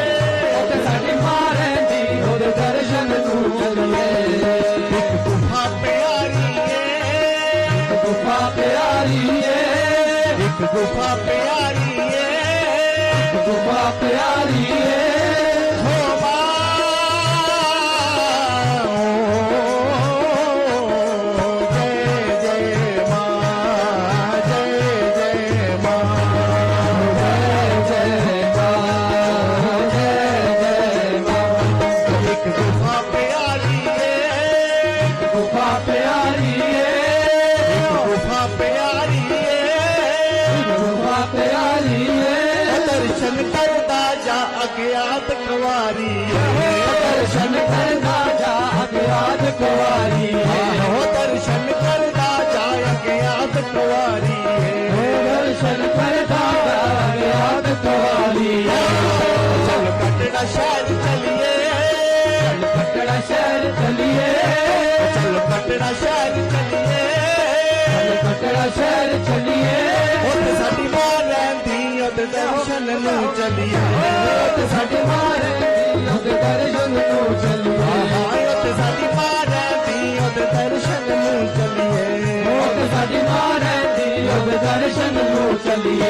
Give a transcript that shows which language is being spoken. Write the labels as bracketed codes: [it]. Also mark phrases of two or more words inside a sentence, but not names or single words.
[pa] ਸਾਡੀ ਮਾਂ ਰਹਿਤੀ ਓਦੇ ਦਰਸ਼ਨ ਨੂੰ ਚੱਲੀਏ [hi] एक गुफा प्यारी है गुफा प्यारी है एक गुफा प्यारी है गुफा प्यारी है हो जय जय मां जय जय मां जय जय मां जय जय मां एक गुफा प्यारी है गुफा प्यारी है गुफा प्यारी है गुफा प्यारी है [pa] ਦਰਸ਼ਨ ਕਰਦਾ ਜਾ ਅਗਿਆਤ ਕੁੰਵਾਰੀ ਹੈ ਦਰਸ਼ਨ ਕਰਨਾ ਜਾ ਅਗਿਆਤ ਕੁੰਵਾਰੀ ਹੈ ਹੋ ਦਰਸ਼ਨ ਕਰਦਾ ਜਾ ਅਗਿਆਤ ਕੁੰਵਾਰੀ ਹੈ ਦਰਸ਼ਨ ਕਰਨਾ ਜਾ ਅਗਿਆਤ ਕੁੰਵਾਰੀ ਹੈ ਚੱਲ ਕਟੜਾ ਸ਼ਹਿਰ ਚੱਲੀਏ ਚੱਲ ਕਟੜਾ ਸ਼ਹਿਰ ਚੱਲੀਏ ਚੱਲ ਕਟੜਾ ਸ਼ਹਿਰ ਚੱਲੀਏ ਚੱਲ ਕਟੜਾ ਸ਼ਹਿਰ ਚੱਲੀਏ ਉੱਤ ਸਾਡੀ ਮਾਂ ਰਹਿੰਦੀ ਉੱਤ ਦਰਸ਼ਨ ਨੂੰ ਚੱਲੀਏ ਸਾਡੀ ਮਾਂ ਰਹਿਤੀ ਓਦੇ ਦਰਸ਼ਨ ਨੂੰ ਚੱਲੀਏ ਉੱਤ ਸਾਡੀ ਮਾਂ ਰਹਿੰਦੀ ਉੱਤ ਦਰਸ਼ਨ ਨੂੰ ਚੱਲੀਏ ਸਾਡੀ ਮਾਂ ਰਹਿਤੀ ਓਦੇ ਦਰਸ਼ਨ ਨੂੰ ਚੱਲੀਏ